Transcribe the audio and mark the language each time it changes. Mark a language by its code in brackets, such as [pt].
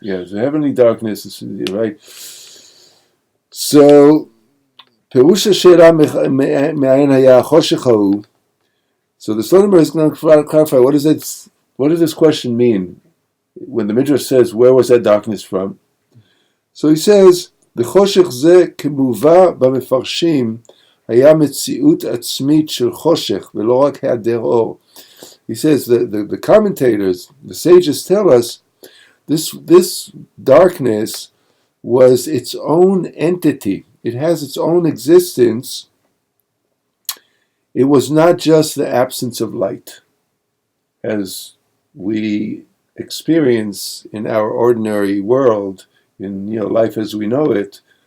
[en] Yeah, the heavenly darkness, right? So, [he] Perusha She'era me'ayin haya choshech hahu. [en] So the Slonimer is going to clarify, what does this question mean? When the Midrash says, where was that darkness from? So he says, the [he] choshech ze kemuva b'mefarshim היה מציאות עצמית של חושך ולא רק היעדר אור. [en] He says the commentators, the sages tell us this darkness was its own entity. It has its own existence. It was not just the absence of light, as we experience in our ordinary world, in life as we know it.